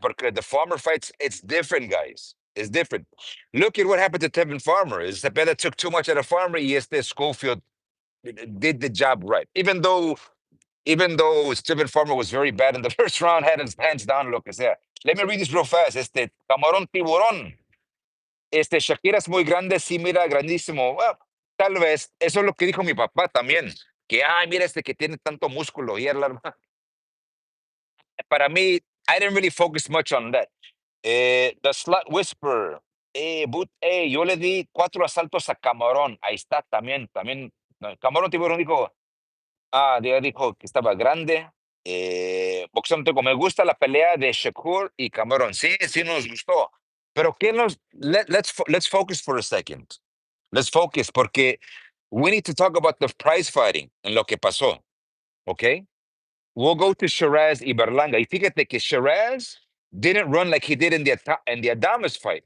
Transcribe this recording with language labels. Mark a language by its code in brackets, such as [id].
[en] Because the Farmer fights, it's different, guys. It's different. Look at what happened to Tevin Farmer. Is Cepeda took too much out of Farmer? Yes, Schofield did the job right. Even though Stephen Farmer was very bad in the first round, had his hands down, [es] lo que sea. [en] Let me read this real fast. [es] Camarón tiburón. Shakira es muy grande, sí, mira, grandísimo. [en] Well, [es] tal vez, eso es lo que dijo mi papá también. Que, ay, mira que tiene tanto músculo. Y para mí, [en] I didn't really focus much on that. [es] The Slut Whisperer. Yo le di 4 asaltos a Camarón. Ahí está, también. No, Camarón Tiburón dijo, ya dijo que estaba grande. Boxeo no tengo. Me gusta la pelea de Shakur y Cameron. Sí nos gustó. [en] Pero let's focus for a second. Let's focus [es] porque [en] we need to talk about the prize fighting [es] en lo que pasó. [en] Okay? We'll go to Sheeraz y Berlanga. [es] Y fíjate que [en] Sheeraz didn't run like he did in the Adames fight.